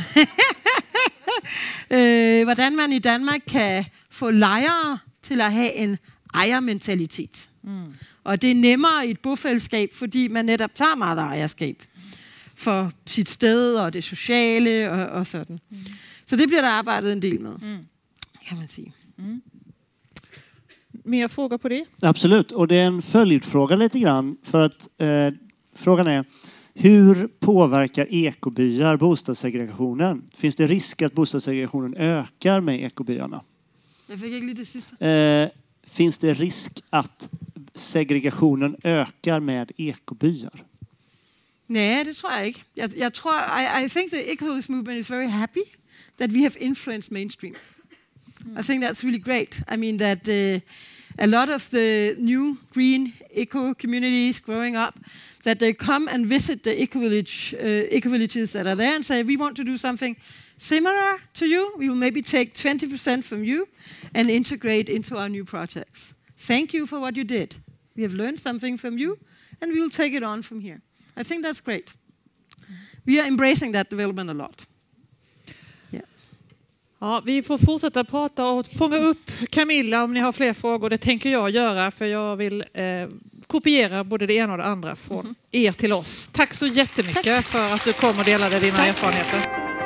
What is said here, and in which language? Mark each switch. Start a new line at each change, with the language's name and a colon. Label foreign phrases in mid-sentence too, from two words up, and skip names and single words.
Danish: Hvordan man i Danmark kan få lejere til at have en ejermentalitet. Og det er nemmere i et bofællesskab, fordi man netop tager meget ejerskab for sit sted og det sociale og sådan. Så det bliver der arbejdet en del med, kan man sige.
Swedish: Mer fråga på det? Absolut, och det är en följdfråga lite grann för att frågan är hur påverkar ekobyar bostadssegregationen? Finns det risk att bostadssegregationen ökar med ekobyarna? Jag fick inte det sista. Finns det risk att segregationen ökar med ekobyar?
Danish: Nej, det tror jeg ikke. Jeg tror,
English: I think the ecovillage movement is very happy that we have influenced mainstream. I think that's really great. I mean that a lot of the new green eco communities growing up, that they come and visit the ecovillages that are there and say, we want to do something similar to you. We will maybe take 20% from you and integrate into our new projects. Thank you for what you did. We have learned something from you and we will take it on from here. I think that's great. We are embracing that development a lot.
Swedish: Ja, vi får fortsätta prata och fånga upp Camilla om ni har fler frågor. Det tänker jag göra för jag vill kopiera både det ena och det andra från er till oss. Tack så jättemycket för att du kom och delade dina erfarenheter.